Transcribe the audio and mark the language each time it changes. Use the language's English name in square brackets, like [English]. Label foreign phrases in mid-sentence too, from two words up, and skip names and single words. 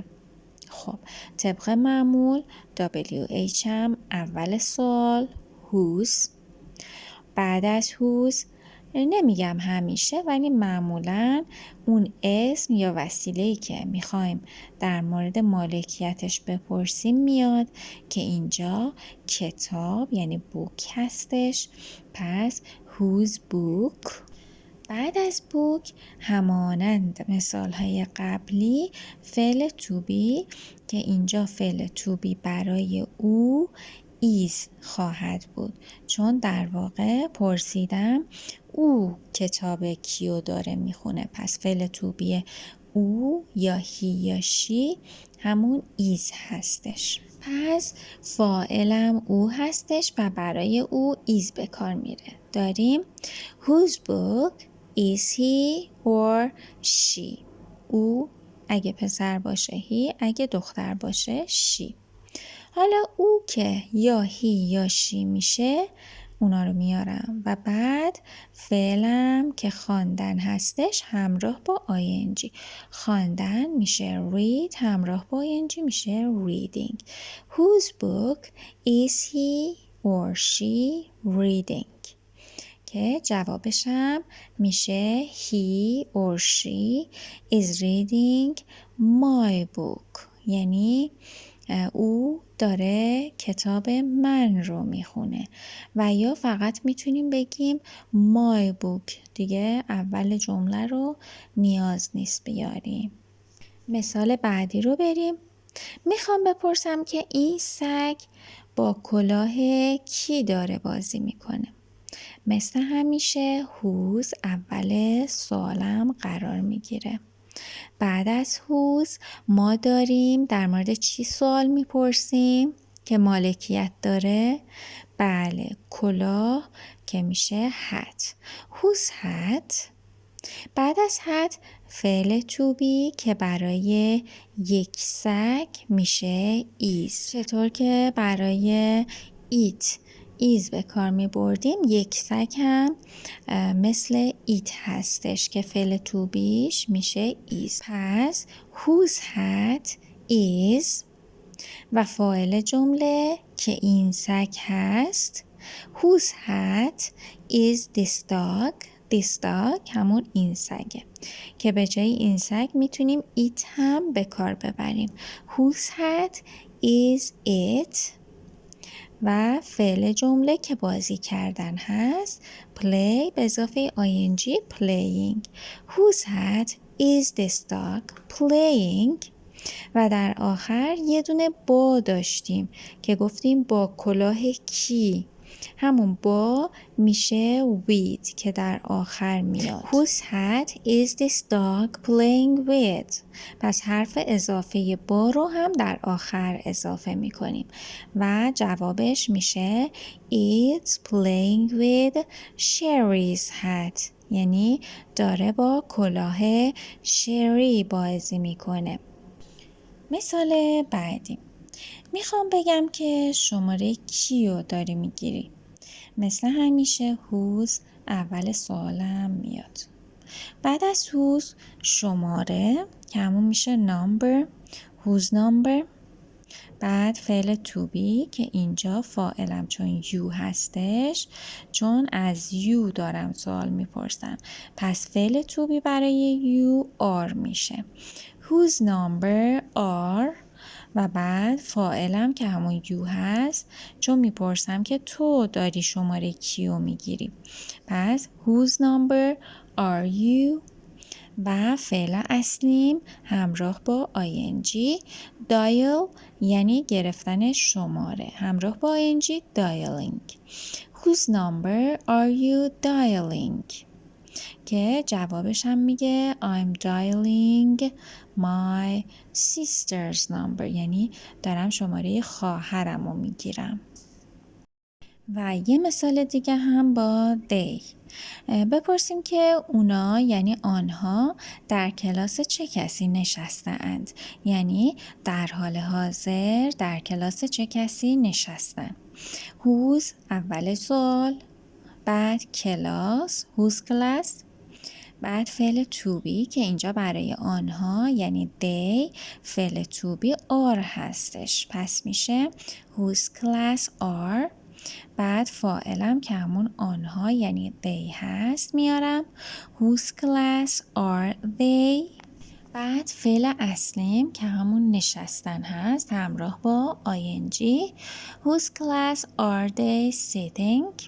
[Persian] خب طبق معمول WH هم اول سوال whose بعد از whose نمیگم همیشه ولی معمولا اون اسم یا وسیله‌ای که میخوایم در مورد مالکیتش بپرسیم میاد که اینجا کتاب یعنی بوک هستش. پس [English] whose book. [Persian] بعد از book همانند مثالهای قبلی فعل [English] to be [Persian] که اینجا فعل [English] to be [Persian] برای او is خواهد بود چون در واقع پرسیدم او کتاب کیو داره میخونه پس فعل [English] to be [Persian] او یا he یا she همون is هستش. پس فاعلم او هستش و برای او is به کار میره. [English] داریم whose book is he or she. [Persian] او اگه پسر باشه he اگه دختر باشه she. حالا او که یا هی یا شی میشه اونا رو میارم و بعد فعلم که خواندن هستش همراه با ing. خواندن میشه read، همراه با ing میشه reading. [English] Whose book is he or she reading؟ [Persian] که جوابشم میشه [English] he or she is reading my book. [Persian] یعنی او داره کتاب من رو میخونه. و یا فقط میتونیم بگیم [English] my book، [Persian] دیگه اول جمله رو نیاز نیست بیاریم. مثال بعدی رو بریم. میخوام بپرسم که این سگ با کلاه کی داره بازی میکنه؟ مثل همیشه whose اول سوالم قرار میگیره. بعد از whose ما داریم در مورد چی سوال میپرسیم که مالکیت داره؟ بله، کلاه که میشه hat. [English] whose hat. [Persian] بعد از hat فعل [English] to be [Persian] که برای یک سگ میشه is. چطور که برای [English] it is [Persian] به کار می بردیم، یک سگ هم مثل it هستش که فعل [English] to be [Persian] ش میشه is. پس [English] whose hat is [Persian] و فاعل جمله که این سگ هست. [English] whose hat is this dog. this dog [Persian] همون این سگه که به جای این سگ میتونیم it هم به کار ببریم. [English] whose hat is it [Persian] و فعل جمله که بازی کردن هست play به اضافه [English] ing playing. whose hat is this dog playing. [Persian] و در آخر یه دونه با داشتیم که گفتیم با کلاه کی. همون با میشه with که در آخر میاد. [English] Whose hat is this dog playing with؟ [Persian] پس حرف اضافه با رو هم در آخر اضافه میکنیم و جوابش میشه [English] It's playing with Sherry's hat. [Persian] یعنی داره با کلاه شری بازی میکنه. مثال بعدی. میخوام بگم که شماره کیو داری میگیری؟ مثل همیشه whose اول سوالم میاد. بعد از whose شماره که همون میشه number. [English] whose number. [Persian] بعد فعل [English] to be [Persian] که اینجا فاعلم چون you هستش، چون از you دارم سوال میپرسم، پس فعل to be برای [English] you are [Persian] میشه. [English] whose number are [Persian] و بعد فاعلم که همون you هست، چون میپرسم که تو داری شماره کیو میگیری، پس [English] whose number are you [Persian] و فعل اصلیم همراه با [English] ing dial [Persian] یعنی گرفتن شماره، همراه با [English] ing dialing. whose number are you dialing؟ [Persian] که جوابش هم میگه [English] I'm dialing my sister's number، [Persian] یعنی دارم شماره خواهرم رو میگیرم. و یه مثال دیگه هم با they. بپرسیم که اونا یعنی آنها در کلاس چه کسی نشستند؟ یعنی در حال حاضر در کلاس چه کسی نشستن؟ whose اول سوال، بعد کلاس [English] whose class، [Persian] بعد فعل to be که اینجا برای آنها یعنی they، فعل [English] to be are [Persian] هستش، پس میشه [English] whose class are. [Persian] بعد فاعلم که همون آنها یعنی they هست میارم [English] whose class are they. [Persian] بعد فعل اصلیم که همون نشستن هست همراه با [English] ing whose class are they sitting.